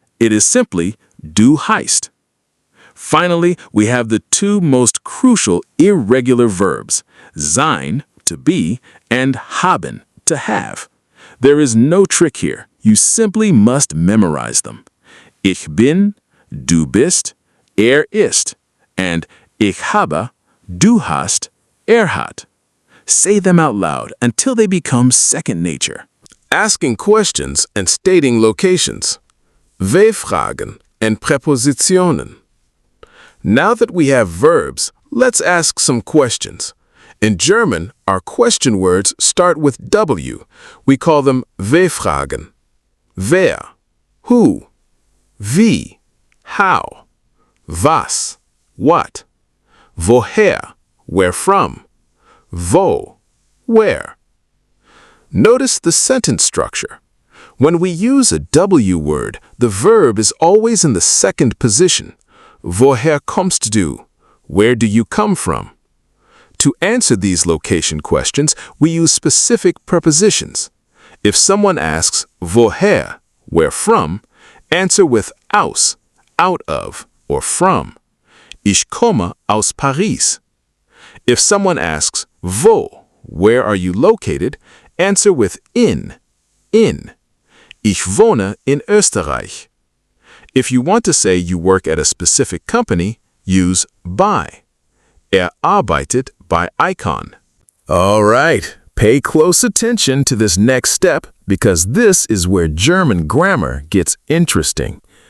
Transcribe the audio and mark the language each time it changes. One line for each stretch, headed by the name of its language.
English: It is simply
German: du heißt.
English: Finally, we have the two most crucial irregular verbs, sein, to be, and haben, to have. There is no trick here. You simply must memorize them.
German: Ich bin, du bist, ist, and ich habe, du hast, hat.
English: Say them out loud until they become second nature. Asking questions and stating locations.
German: W-Fragen and Präpositionen.
English: Now that we have verbs, let's ask some questions. In German, our question words start with W. We call them W-Fragen. Wer, who, wie, how, was, what, woher, where from, wo, where. Notice the sentence structure. When we use a W word, the verb is always in the second position.
German: Woher kommst du?
English: Where do you come from? To answer these location questions, we use specific prepositions. If someone asks woher, where from, answer with aus, out of, or from.
German: Ich komme aus Paris.
English: If someone asks wo, where are you located, answer with in.
German: Ich wohne in Österreich.
English: If you want to say you work at a specific company, use bei.
German: Arbeitet bei Icon.
English: All right, pay close attention to this next step because this is where German grammar gets interesting.